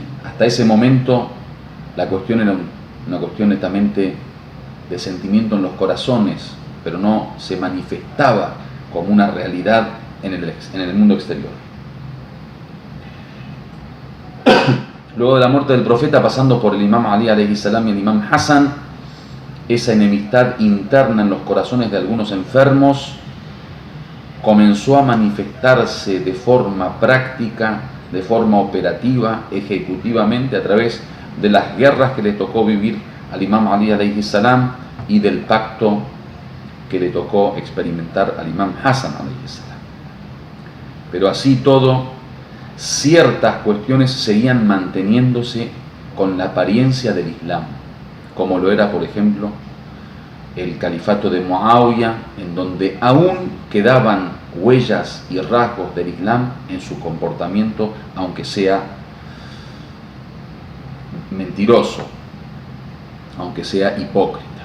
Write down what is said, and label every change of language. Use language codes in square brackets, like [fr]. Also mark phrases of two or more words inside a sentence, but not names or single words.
[es] Hasta ese momento la cuestión era una cuestión netamente de sentimiento en los corazones, pero no se manifestaba como una realidad en el mundo exterior. Luego de la muerte del profeta, pasando por el imam Ali [ar] عليه السلام [es] y el imam Hassan, esa enemistad interna en los corazones de algunos enfermos comenzó a manifestarse de forma práctica, de forma operativa, ejecutivamente, a través de las guerras que le tocó vivir al imam Ali [ar] عليه السلام [es] y del pacto que le tocó experimentar al imam Hassan [ar] عليه السلام. [es] Pero así todo, ciertas cuestiones seguían manteniéndose con la apariencia del Islam, como lo era, por ejemplo, el califato de Muawiyah, en donde aún quedaban huellas y rasgos del Islam en su comportamiento, aunque sea mentiroso, aunque sea hipócrita.